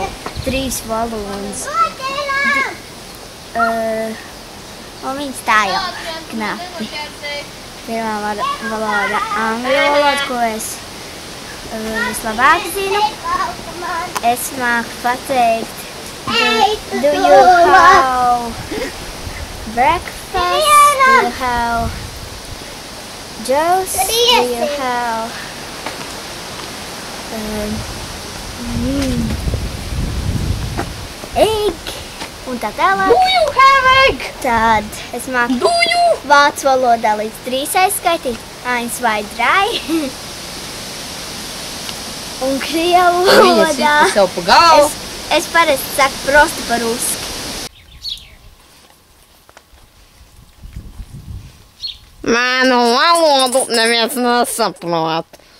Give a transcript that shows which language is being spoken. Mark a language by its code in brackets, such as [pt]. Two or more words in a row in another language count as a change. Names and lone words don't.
[lv] 3 valodas. Un viņas tā jau knapi. Pirmā valoda angļu valoda, ko es vislabāk zinu. Es māku pateikt, [en] do you have breakfast? Do you have juice? Do you have egg? [lv] Un tā tālāk. [en] Do you have egg? [lv] Tad es māku vācu valodā līdz 3 aizskaitīt. 1, 2, 3. Un krievu valodā. Viņa sita sev pa galvu. Es parasti saku [ru] prostu по-русски. [lv] Manu valodu neviens nesaprot.